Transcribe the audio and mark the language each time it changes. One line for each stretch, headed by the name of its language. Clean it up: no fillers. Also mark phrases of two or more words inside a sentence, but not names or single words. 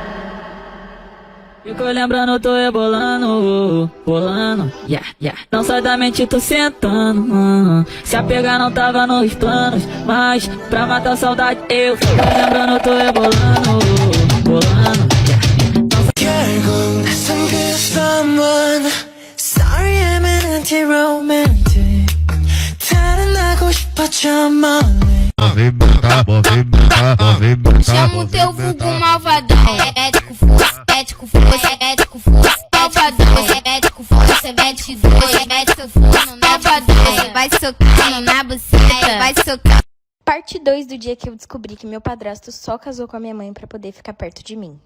Portuguese: Fico lembrando, tô rebolando, bolando, yeah. Não sai da mente, tô sentando, Se apegar não tava nos planos, mas pra matar a saudade eu fico lembrando, tô rebolando, bolando,
Korean: 결국 낯선 그 someone.
English: Sorry I'm an anti-romantic.
Korean: 탈환하고 싶어져 멀리.
Portuguese: Chama o teu vulgo malvadão. Ético, força, ético, força, ético, força. Malvadão, ético, força, ético, força, ético, força. Malvadão, vai socando na buceta, vai socando. Parte 2 do dia que eu descobri que meu padrasto só casou com a minha mãe pra poder ficar perto de mim.